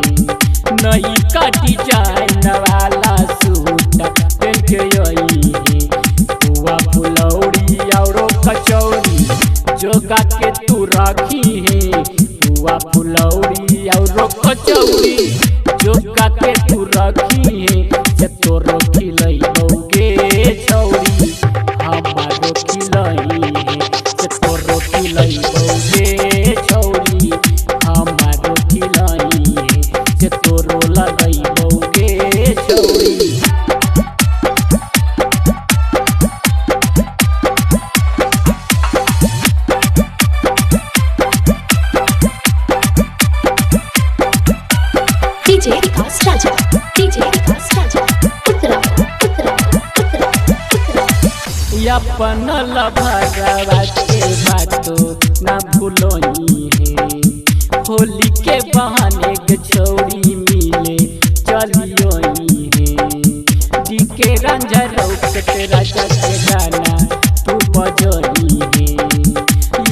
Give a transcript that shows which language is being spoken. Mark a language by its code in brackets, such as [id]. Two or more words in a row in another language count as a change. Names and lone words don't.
[hi] नई का डिजाइन वाला सूट पहन के आई है। पुआ फुलौड़ी और कचौड़ी जोगा के तू रखी है। पुआ फुलौड़ी और कचौड़ी जोगा के तू रखी है। [anp] से तोरो खिलैबोगे छौड़ी हमारो खिलई है। से तोरो खिलैबोगे छौड़ी हमारो खिलई है। से तोरो लगैबोगे छौड़ी। DJ Vikas Raja, DJ Vikas Raja, Uttara, Uttara, Uttara, Uttara. अपन लभरवा के बातों ना भूलोनी है। होली के बहाने के छौड़ी मिले चलियोनी है। डी के रंजन के राजा के गाना तू बजोनी है।